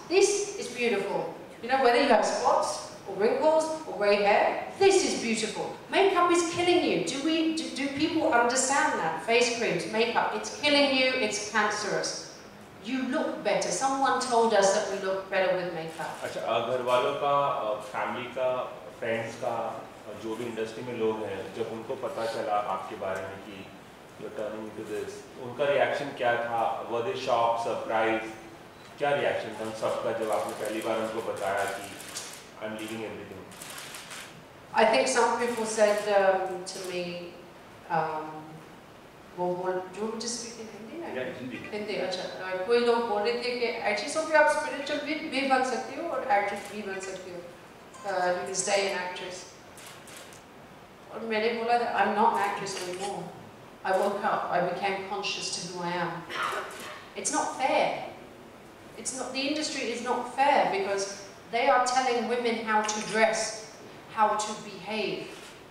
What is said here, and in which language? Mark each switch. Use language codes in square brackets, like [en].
[en] This is beautiful. You know, whether you have spots or wrinkles or grey hair, this is beautiful. Makeup is killing you. Do people understand that? Face creams, makeup, it's killing you, it's cancerous. You look better. Someone told us that we look better with makeup. [hi] अच्छा, घर वालों का, family का, friends का, जो भी industry में लोग हैं, जब उनको पता चला आपके बारे में कि [en] you're turning into this, [hi] उनका रिएक्शन क्या था? [en] Were they shocked, surprised? [hi] क्या रिएक्शन था उन सबका जब आपने पहली बार उनको बताया कि [en] I'm leaving everything? I think some people said to me, do you just speak in Hindi? Yeah, Hindi. [hi] Hindi, अच्छा। कोई लोग बोल रहे थे कि actually सोफी आप spiritual भी बन सकती हो और actress भी बन सकती हो. [en] You can stay an actress. [hi] और मैंने बोला [en] that I'm not an actress anymore. I woke up, I became conscious to who I am. It's not fair. It's not, the industry is not fair because they are telling women how to dress, how to behave.